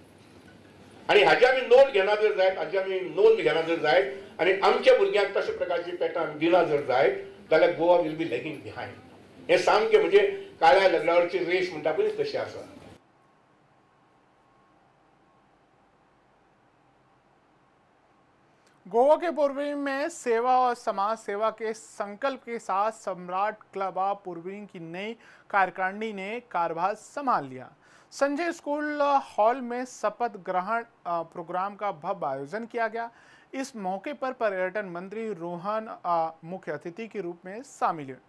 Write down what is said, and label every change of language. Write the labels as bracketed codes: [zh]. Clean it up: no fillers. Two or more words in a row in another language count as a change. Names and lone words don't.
[kok] आनी हाजी आमी नोंद घेना जर जायत, हाजी आमी नोंद घेना जर जायत आनी आमच्या भुरग्यांक तशा प्रकारची पॅटर्न दिना जर जायत जाल्यार [en] Goa will be lagging behind. [kok] हे सामकें म्हणजे काळ्या लग्नावरची रेस म्हणटा पळय तशी आसा. [hi] गोवा के पूर्वी में सेवा और समाज सेवा के संकल्प के साथ सम्राट क्लब ऑफ पूर्वी की नई कार्यकारिणी ने कार्यभार संभाल लिया. संजय स्कूल हॉल में शपथ ग्रहण प्रोग्राम का भव्य आयोजन किया गया. इस मौके पर पर्यटन मंत्री रोहन मुख्य अतिथि के रूप में शामिल हुए.